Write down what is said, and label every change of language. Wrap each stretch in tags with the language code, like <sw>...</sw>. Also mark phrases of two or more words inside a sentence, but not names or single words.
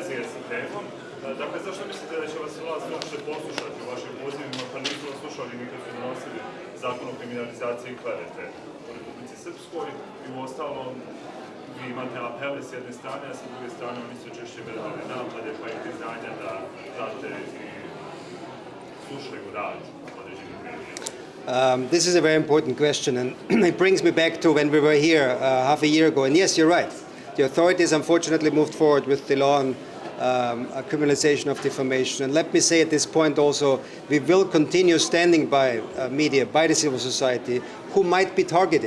<bs>Dakle, zašto mislite da će vas vlast uopšte poslušati u vašim pozivima, pa nisu vas slušali ni kad su donosili zakon o kriminalizaciji klevete u Republici Srpskoj i u ostalom vi imate apele s jedne strane, a s druge strane oni su češće verbale napade, pa i priznanja da prate i slušaju rad određenih medija.</bs> <en>This is a very important question, and it brings me back to when we were here half a year ago. And yes, you're right. The authorities unfortunately moved forward with the law on criminalization of defamation. And let me say at this point also, we will continue standing by media, by the civil society, who might be targeted.</en>